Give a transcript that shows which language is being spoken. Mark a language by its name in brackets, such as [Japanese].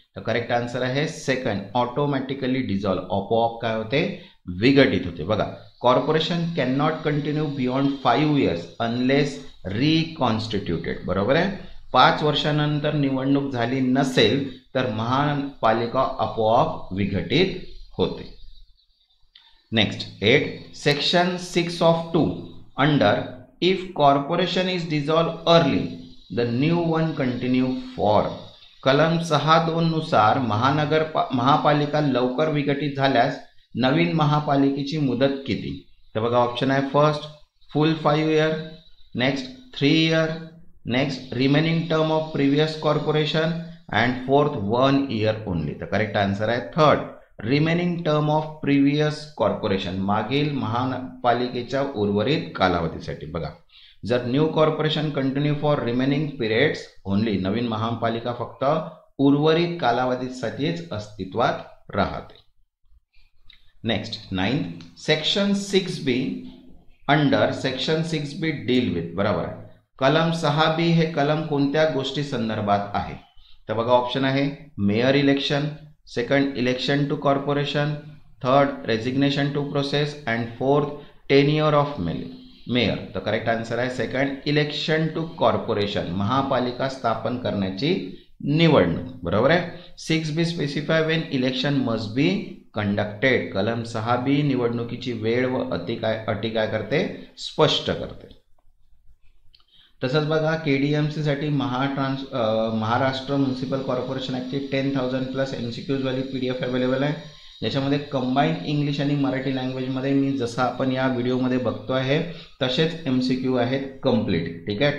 [Marathi] तर correct answer आहे second, automatically dissolve, आपोआप काय होते, विघटित होते. [English] बघा corporation can not continue beyond 5 years unless reconstituted. [Marathi] बरोबर आहे. 5 वर्षानंतर निवडणूक झाली नसेल तर महापालिका आपोआप विघटित होते. [English] Next 8, section 6(2) under if corporation is dissolve early the new one continue for. [Marathi] कलम 6(2) नुसार महापालिका लवकर विघटित झाल्यास नवीन महापालिकेची मुदत किती? [English] तर बघा ऑप्शन आहे first full 5 year, next 3 year, next remaining term of previous corporation and fourth 1 year only. तर correct answer आहे third, remaining term of previous corporation, [Marathi] मागील महापालिकेच्या उर्वरित कालावधीसाठी. बघा जर [English] new corporation continue for remaining periods only, [Marathi] नवीन महापालिका फक्त उर्वरित कालावधीसाठीच अस्तित्वात राहते. [English] Next 9, section 6B under section 6B deal with. [Marathi] बरोबर आहे. कलम 6B हे कलम कोणत्या गोष्टी संदर्भात आहे? [English] तर बघा ऑप्शन आहे mayor election, second election to corporation, third resignation to process and fourth tenure of mayor. [Marathi] तर करेक्ट आन्सर आहे सेकंड, [English] election to corporation, [Marathi] महापालिका स्थापन करण्याची निवडणूक. बरोबर आहे. [English] 6B specify when election must be conducted. [Marathi] कलम 6B निवडणुकीची वेळ व अटी काय करते, स्पष्ट करते. तसंच बघा KDMC साठी महाराष्ट्र म्युनिसिपल कॉर्पोरेशन ॲक्टची 10,000+ MCQs वाली PDF अवेलेबल आहे, ज्याच्यामध्ये कंबाईंड इंग्लिश आणि मराठी लँग्वेजमध्ये मी जसं आपण या व्हिडिओमध्ये बघतो आहे तसेच MCQ आहेत कम्प्लीट. ठीक आहे.